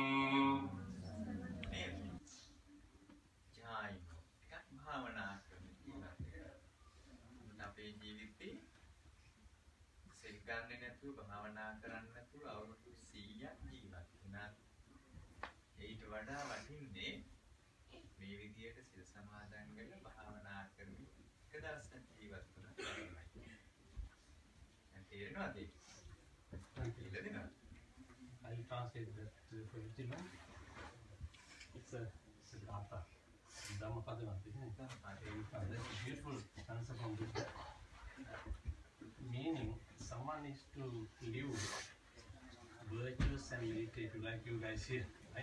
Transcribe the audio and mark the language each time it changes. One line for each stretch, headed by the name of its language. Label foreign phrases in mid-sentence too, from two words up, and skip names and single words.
Sinhala: ජායි එකක් භාවනා කරන අපේ ජීවිතේ සෙල් ගන්න නැතුව භාවනා කරන්න නැතුව අවුරුදු 100ක් ජීවත් වුණා. ඊට වඩා වටින්නේ මේ විදියට සිල් සමාදන් වෙලා භාවනා කරමින් එක දවසක් ජීවත් වුණා තමයි. දැන් තේරෙනවද?
English: I will translate that for Vijay. It's a Siddhartha. Dhammapada, isn't it? That's a beautiful answer from Buddha. Meaning, someone is to live virtuous and meditative, like you guys here, right?